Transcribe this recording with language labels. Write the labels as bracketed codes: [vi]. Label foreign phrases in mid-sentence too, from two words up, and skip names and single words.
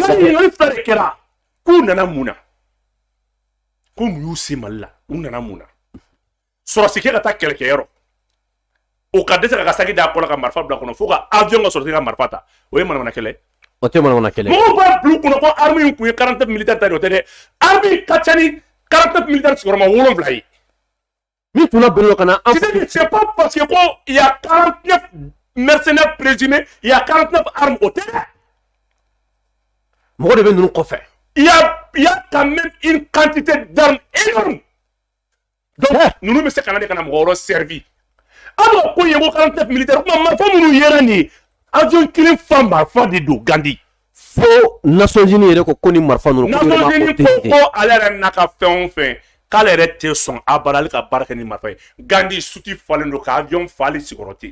[bm] Gandi ɲininkali fila de kɛra k'u nana mun na ko mun y'u se Mali la u nana mun na sɔrɔsi kɛ ka taa kɛlɛkɛyɔrɔ o ka dɛsɛ ka saki d'a kɔ la ka marifa bila kɔnɔ fo ka avion ka sɔrɔsi ka marifa ta o ye manamana kɛlɛ o tɛ manamana kɛlɛ mɔgɔw b'a bila u kunna ko arme in kun ye 49 militaire ta de o tɛ dɛ arme ka ca ni 49 militaire sigiyɔrɔma 7 ye min tun na bɛn ka na [fr] c'est pas parce que ko il y a 49 mercenaires présumés il y a 49 armes [bm] o tɛ dɛ mɔgɔ de bɛ ninnu kɔfɛ [fr] il y a quand même une quantité d'armes énorme donc [bm] nous bɛ se ka na de ka na mɔgɔ wɛrɛ servi alors ko ye ko 49 militaires kuma marifa minnu yera nin ye avion kelen fa marifa de don Gandi fo Nations Unies yɛrɛ ko ni marifa ninnu Nations Unies ko ale yɛrɛ n'a ka fɛn o fɛn k'ale yɛrɛ tɛ sɔn abada ale ka baara kɛ ni marifa ye Gandi suti falen don ka avion fa ale sigiyɔrɔ tɛ